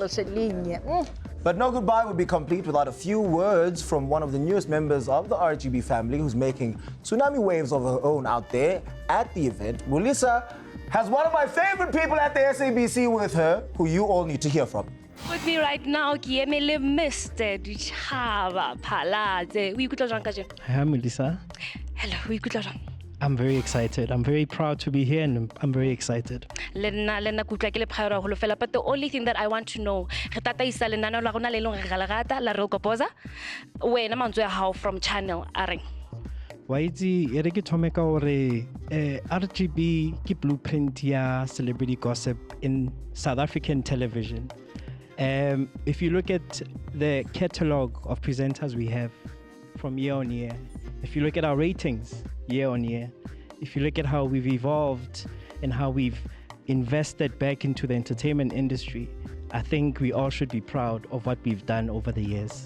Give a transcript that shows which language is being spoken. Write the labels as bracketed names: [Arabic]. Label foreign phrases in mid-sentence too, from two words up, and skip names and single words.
[English] But no goodbye would be complete without a few words from one of the newest members of the RGB family who's making tsunami waves of her own out there at the event. Mulisa has one of my favorite people at the SABC with her, who you all need to hear from. With me right now, 𝐒𝐄𝐀 Mr. 𝐒𝐄𝐍 𝐅𝐈𝐍𝐀𝐋𝐄. [Tswana] O ikutlwa jwang kajeno? [English] Hi, Melissa. [Tswana] Hello, o ikutlwa jwang? [English] I'm very excited. I'm very proud to be here and I'm very excited. [Tswana] Le nna ke utlwa ke le proud haholo fela, [English] but the only thing that I want to know, [Tswana] re tataisa lenaneo la rona le leng re la rata la Real 𝐒𝐄𝐍. Wena mantswe ya hao [English] from channel [Tswana] a reng? Wa itse e re ke thome ka hore RGB ke blueprint ya [English] celebrity gossip in South African television. If you look at the catalog of presenters we have from year on year, if you look at our ratings year on year, if you look at how we've evolved and how we've invested back into the entertainment industry, I think we all should be proud of what we've done over the years.